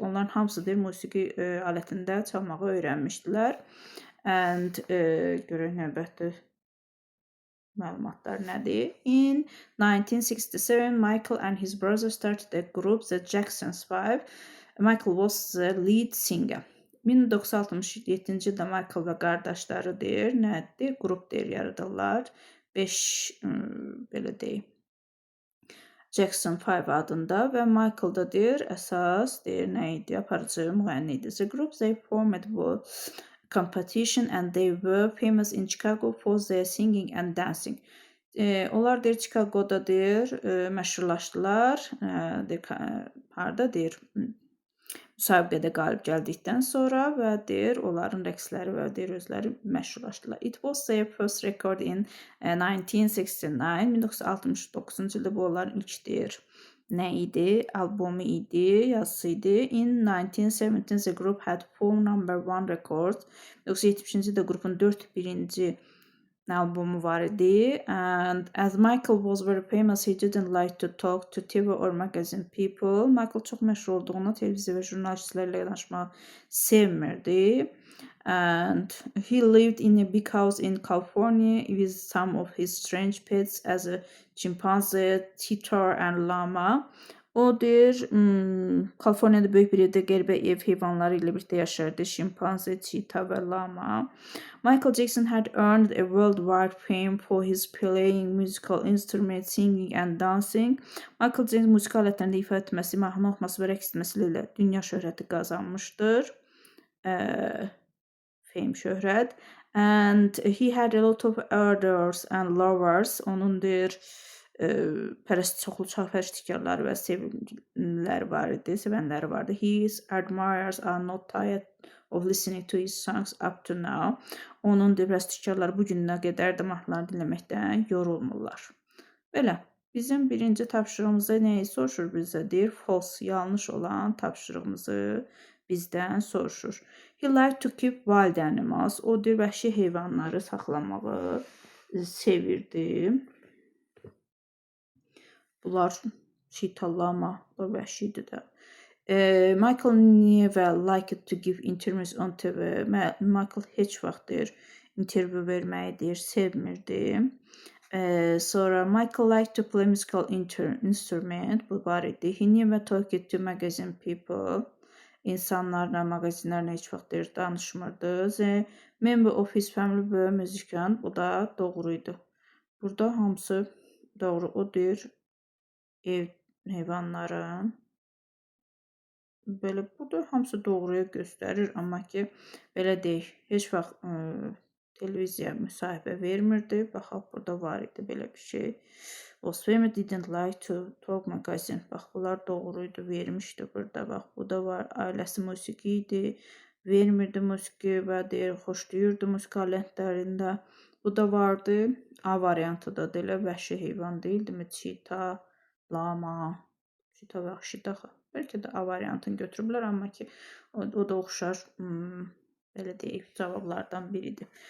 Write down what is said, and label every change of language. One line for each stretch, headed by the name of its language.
Azerbaijani: Onların hamısı deyir, musiqi alətində çalmağı öyrənmişdilər. And görək növbəti məlumatlar nədir?
English: In 1967, Michael and his brother started a group, the Jacksons 5. Michael was the lead singer.
Azerbaijani: 1967-ci ildə Michael və qardaşları deyir, nədir? Qrup deyir, yaradırlar. 5 belə deyim. Jackson 5 adında və Michael da deyir, əsas deyir, nə idi? Aparıcı müğənni idi.
English: The group they formed was competition and they were famous in Chicago for their singing and dancing.
Azerbaijani: Onlar deyir, Chicago'da deyir, məşhurlaşdılar. Harda deyir, müsabiqədə qalib gəldikdən sonra və deyir, onların rəqsləri və deyir, özləri məşhurlaşdılar.
English: It was their first record in 1969.
Azerbaijani: 1969-cu ildə bu onların ilk deyir, nə idi? Albomu idi, yazısı idi.
English: In 1970, the group had 4 number 1 records.
Azerbaijani: 1970-ci ildə qrupun 4 birinci albomu var idi.
English: And as Michael was very famous, he didn't like to talk to TV or magazine people.
Azerbaijani: Michael çox məşhur olduğuna televiziya və jurnalistlərlə danışmağı sevmirdi.
English: And he lived in a big house in California with some of his strange pets as a chimpanzee, cheetah and llama.
Azerbaijani: O deyir, Kaliforniyada böyük bir evdə qəribə ev heyvanları ilə birlikdə yaşardı. Şimpanze, cheetah və llama.
English: Michael Jackson had earned a worldwide fame for his playing musical instruments, singing and dancing.
Azerbaijani: Michael Jackson musiqi alətlərində ifa etməsi, mahnı oxuması və rəqs etməsi ilə dünya şöhrəti qazanmışdır.
English: Fame, şöhrət. And he had a lot of admirers and lovers.
Azerbaijani: Onun deyir, çoxlu pərəstişkarları və sevimliləri var idi, sevənləri vardı.
English: His admirers are not tired of listening to his songs up to now.
Azerbaijani: Onun pərəstişkarları bu gününə qədər də mahnılarını dinləməkdən yorulmurlar. Belə, bizim birinci tapşırığımızda nəyi soruşur bizə? Deyir, false, yanlış olan tapşırığımızı bizdən soruşur.
English: He liked to keep wild animals.
Azerbaijani: O deyir, vəhşi heyvanları saxlamağı sevirdi. Bunlar cheetah, llama da vəhşidir də.
English: Michael never liked to give interviews on TV.
Azerbaijani: Michael heç vaxt deyir, interview verməyi deyir, sevmirdi. Sonra
English: Michael liked to play musical instrument.
Azerbaijani: Bu var idi.
English: He never talked to magazine people.
Azerbaijani: İnsanlarla, magazinlərlə heç vaxt deyir, danışmırdı.
English: The member of his family were musician.
Azerbaijani: Bu da doğruydu. Burada hamısı doğru. O deyir, ev heyvanların. Belə burada hamısı doğruya göstərir, amma ki, belə deyək, heç vaxt televiziya müsahibə vermirdi. Baxaq, burada var idi belə bir şey.
English: Oswego didn't like to talk magazine.
Azerbaijani: Bax, bunlar doğruydu, vermişdi burada. Bax, bu da var. Ailəsi musiqi idi, vermirdi musiqi və deyir, xoşlayırdı musiqi alətlərində. Bu da vardı. A variantı da deyil, vəhşi heyvan deyildimi? Cheetah, llama, cheetah vəhşidir axı. Bəlkə də A variantını götürüblər, amma ki, o da oxşar, belə deyək, cavablardan biridir.